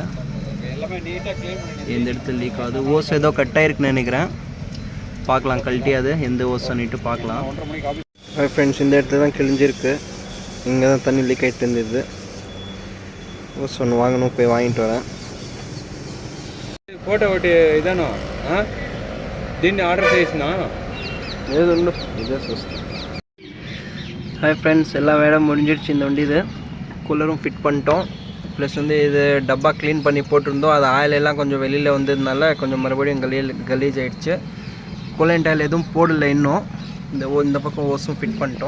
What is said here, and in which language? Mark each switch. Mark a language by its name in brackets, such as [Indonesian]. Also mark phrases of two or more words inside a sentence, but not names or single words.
[Tamil] எல்லாமே நீட்டாக க்ளீன் பண்ணி எந்த இடத்துல லீக் ஆகுது. ஓஸ் ஏதோ கட் ஆகிருக்குன்னு நினைக்கிறேன். பார்க்கலாம், கழட்டி அது எந்த ஓஸ் பண்ணிட்டு பார்க்கலாம். 1:30 மணிக்கு ஆஃபீஸ். ஃப்ரெண்ட்ஸ், இந்த இடத்துல தான் கிழிஞ்சிருக்கு. இங்கே தான் தண்ணி லீக் ஆகிட்டு இருந்தது. ஓஸ் ஒன்று வாங்கணும், போய் வாங்கிட்டு வரேன். [Telugu] ఫోటో ఒకటి ఇదాను దీన్ని ఆర్డర్ చేసిన ఏదో ఇదే చూస్తాను. [Tamil] ஹாய் ஃப்ரெண்ட்ஸ், எல்லா வேலை முடிஞ்சிடுச்சு. இந்த வண்டி இது கூலரும் ஃபிட் பண்ணிட்டோம். ப்ளஸ் வந்து இது டப்பா க்ளீன் பண்ணி போட்டிருந்தோம். அது ஆயில் எல்லாம் கொஞ்சம் வெளியில் வந்ததுனால கொஞ்சம் மறுபடியும் கலீஜ் ஆகிடுச்சு. [English] coolant oil [Tamil] எதுவும் போடலை இன்னும். இந்த பக்கம் ஓஸும் ஃபிட் பண்ணிட்டோம்.